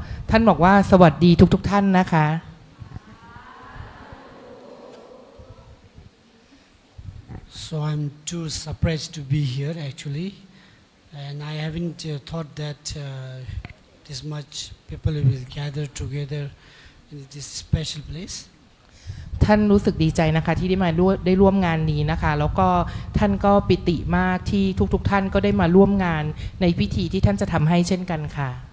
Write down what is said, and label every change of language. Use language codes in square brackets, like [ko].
[th] ท่านบอกว่าสวัสดีทุกท่านนะคะ [en] So I'm too surprised to be here actually, and I haven't thought that this much people will gather together in this special place. [th] ท่านรู้สึกดีใจนะคะที่ได้มาได้ร่วมงานนี้นะคะแล้วก็ท่านก็ปิติมากที่ทุกท่านก็ได้มาร่วมงานในพิธีที่ท่านจะทำให้เช่นกันค่ะ